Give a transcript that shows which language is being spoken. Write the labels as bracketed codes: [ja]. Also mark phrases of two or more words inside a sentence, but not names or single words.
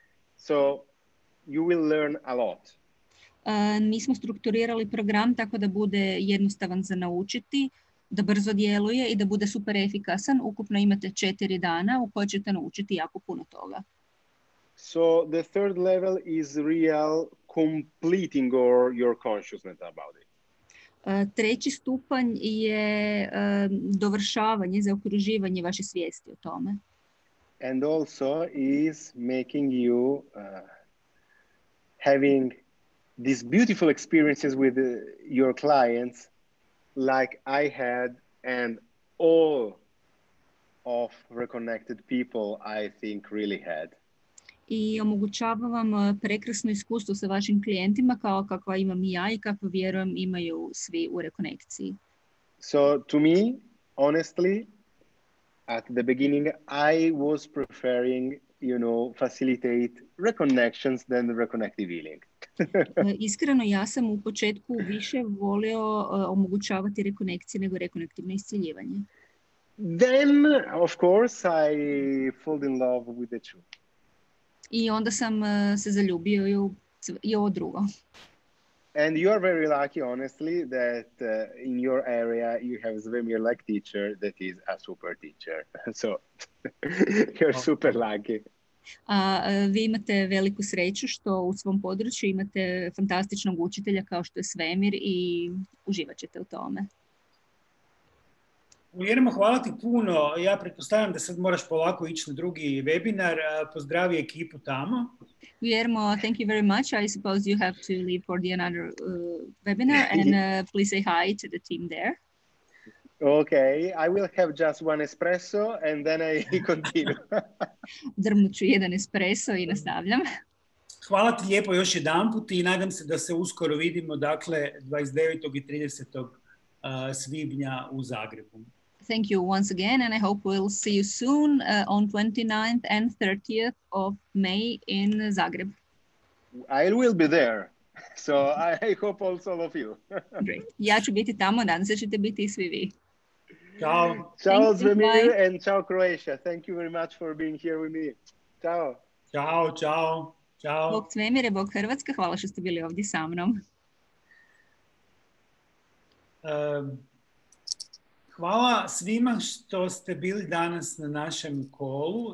[en] So you will learn a lot. [hr] Mi smo strukturirali program tako da bude jednostavan za naučiti, da brzo djeluje i da bude super efikasan. Ukupno imate 4 dana u kojoj ćete naučiti jako puno toga. [en] So the third level is real completing your consciousness about it. [hr] Treći stupanj je dovršavanje, zaokruživanje vaše svijesti o tome. [en] And also is making you having these beautiful experiences with your clients like I had and all of reconnected people I think really had. [hr] I omogućava vam prekrasno iskustvo sa vašim klijentima kao kakva imam i ja i kakva vjerujem imaju svi u rekonekciji. [en] So to me, honestly, at the beginning, I was preferring, facilitate reconnections than reconnective healing. [hr] Iskreno, ja sam u početku više volio omogućavati rekonekcije nego rekonektivno isciljivanje. [en] Then, of course, I fall in love with the two. [hr] I onda sam se zaljubio i ovo drugo. [en] And you are very lucky, honestly, that in your area you have Svemir like teacher that is a super teacher. So you're super lucky. [hr] Vi imate veliku sreću što u svom području imate fantastičnog učitelja kao što je Svemir i uživat ćete u tome. Guglielmo, hvala ti puno. Ja pretpostavljam da sad moraš polako ići na drugi webinar. Pozdravi ekipu tamo. [en] Guillermo, thank you very much. I suppose you have to leave for another webinar and please say hi to the team there. Okay, I will have just one espresso and then I continue. [hr] Drmnuću jedan espresso i nastavljam. Hvala ti lijepo još jedanput i nadam se da se uskoro vidimo, dakle, 29. i 30. Svibnja u Zagrebu. [en] Thank you once again, and I hope we'll see you soon on 29th and 30th of May in Zagreb. I will be there, so I hope also all of you. Great. [hr] Ja ću biti tamo, nadam se ćete biti i svi vi. [en] Ciao. Ciao Svemir and ciao Croatia. Thank you very much for being here with me. Ciao. [it] Ciao, ciao. Ciao. [hr] Bog Svemire, Bog Hrvatska, hvala što ste bili ovdje sa mnom. Hvala svima što ste bili danas na našem kolu.